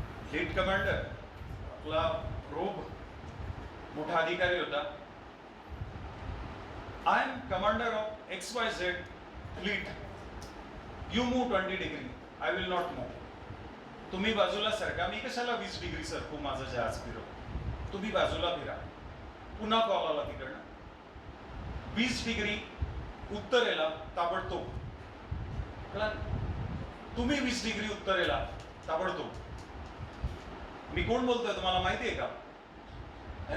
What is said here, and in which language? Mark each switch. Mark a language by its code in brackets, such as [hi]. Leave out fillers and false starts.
[mr] Fleet commander आपला probe मोठा अधिकारी होता. [en] I am commander of XYZ fleet, you move 20 degree, I will not move. [mr] तुम्ही बाजूला सरका, मी कशाला 20 डिग्री सरकू माझं जहाज फिरव, तुम्ही बाजूला फिरा. पुन्हा कॉल आला तिकडनं, 20 डिग्री उत्तरेला ताबडतोब. तुम्ही 20 डिग्री उत्तरेला ताबडतोब. मी कोण बोलतोय तुम्हाला माहिती आहे का?